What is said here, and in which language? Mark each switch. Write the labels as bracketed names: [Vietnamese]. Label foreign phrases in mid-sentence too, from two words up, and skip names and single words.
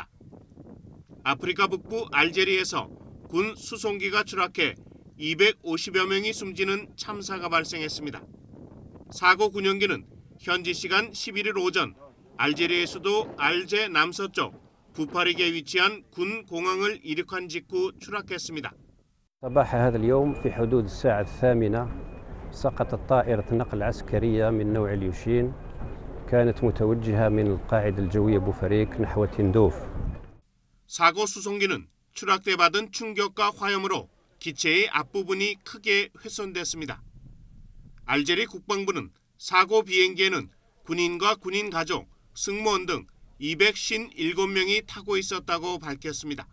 [Korean] 아프리카 북부 알제리에서 군 수송기가 추락해 250여 명이 숨지는 참사가 발생했습니다. 사고 군용기는 현지 시간 11일 오전 알제리의 수도 알제 남서쪽 부파리게 위치한 군 공항을 이륙한 직후 추락했습니다. [Arabic] صباح هذا اليوم في حدود الساعة 8 سقطت طائرة نقل عسكرية من نوع اليوشين كانت متوجهة من القاعدة الجوية بوفريك نحو تندوف. [Korean] 사고 수송기는 추락돼 받은 충격과 화염으로 기체의 앞부분이 크게 훼손됐습니다. 알제리 국방부는 사고 비행기에는 군인과 군인 가족, 승무원 등 257명이 타고 있었다고 밝혔습니다.